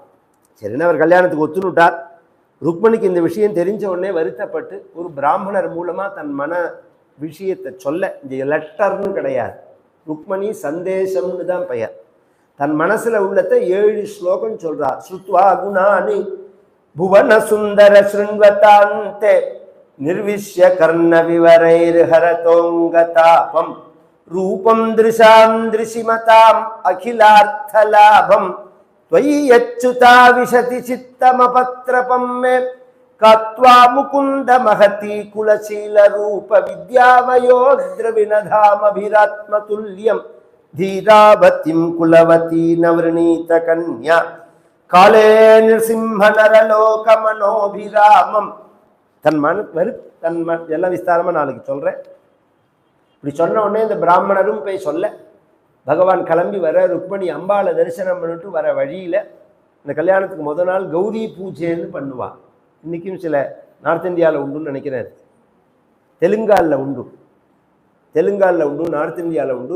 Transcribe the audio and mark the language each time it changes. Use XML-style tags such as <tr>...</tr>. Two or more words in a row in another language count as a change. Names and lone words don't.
<ta>சரின்னு அவர் கல்யாணத்துக்கு ஒத்துனுட்டார். ருக்மணிக்கு இந்த விஷயம் தெரிஞ்ச உடனே வருத்தப்பட்டு ஒரு பிராமணர் மூலமா தன் மன விஷயத்தை சொல்ல, இந்த லெட்டர்னு கிடையாது, ருக்மணி சந்தேசம்னு தான் பெயர், தன் மனசுல உள்ளத்தை 7 ஸ்லோகம் சொல்றார்.</ta> <sa>श्रुत्वा गुणानि भुवन सुन्दर शृण्वतां ते निर्विश्य कर्ण विवरैर् हरतोऽङ्गतापम् रूपं दृशां दृशिमतां अखिलार्थलाभम् त्वय्यच्युता विशति चित्तमपत्रपं मे कात्वा मुकुंद महती कुलशील रूप विद्यामयो द्रविणधामभिरात्मतुल्यं धीरावतीं कुलवती नवृणीत कन्या काले नृसिंह नरलोक मनोभिरामं</sa> <ta>எல்லாம் விஸ்தாரமா நாளைக்கு சொல்றேன். இப்படி சொன்ன உடனே இந்த பிராமணரும் போய் சொல்ல, பகவான் கிளம்பி வர, ருக்மணி அம்பாளை தரிசனம் பண்ணிட்டு வர வழியில் இந்த கல்யாணத்துக்கு முதல் நாள் கௌரி பூஜைன்னு பண்ணுவாள். இன்றைக்கும் சில நார்த் இந்தியாவில் உண்டுன்னு நினைக்கிறேன், தெலுங்காலில் உண்டு, நார்த் இந்தியாவில் உண்டு.</ta>